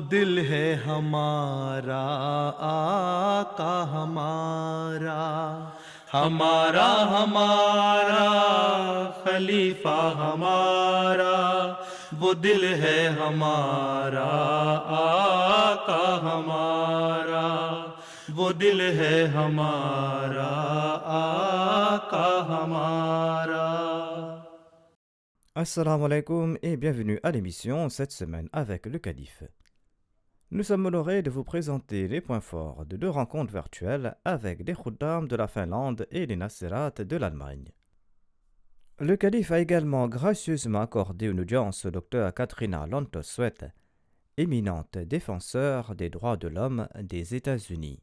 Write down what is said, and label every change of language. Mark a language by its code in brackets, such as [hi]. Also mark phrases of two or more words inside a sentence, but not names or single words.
[ur] دل ہے ہمارا آقا ہمارا، ہمارا ہمارا خلیفہ ہمارا، وہ دل ہے ہمارا آقا ہمارا، وہ دل ہے ہمارا آقا ہمارا۔ [ar] السلام عليكم [fr] et bienvenue à l'émission cette semaine avec le Calife. Nous sommes honorés de vous présenter les points forts de deux rencontres virtuelles avec des Khuddam de la Finlande et les Nassirat de l'Allemagne. Le Calife a également gracieusement accordé une audience au docteur Katrina Lantos-Sweat, éminente défenseur des droits de l'homme des États-Unis.